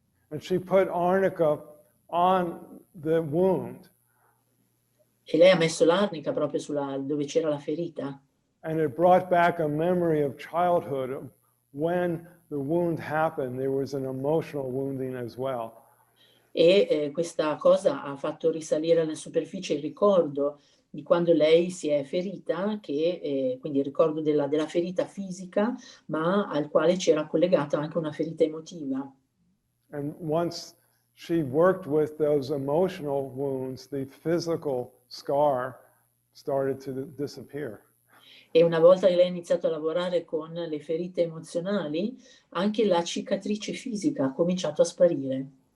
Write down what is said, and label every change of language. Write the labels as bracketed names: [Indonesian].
[English] And she put arnica on the wound. [Italian] E lei ha messo l'arnica proprio dove c'era la ferita. [English] And it brought back a memory of childhood of when the wound happened. There was an emotional wounding as well. [Italian] E questa cosa ha fatto risalire alla superficie il ricordo di quando lei si è ferita, quindi il ricordo della ferita fisica, ma al quale c'era collegata anche una ferita emotiva. [English] And once she worked with those emotional wounds, the physical scar started to disappear. [Italian] E una volta che lei ha iniziato a lavorare con le ferite emozionali, anche la cicatrice fisica ha cominciato a sparire.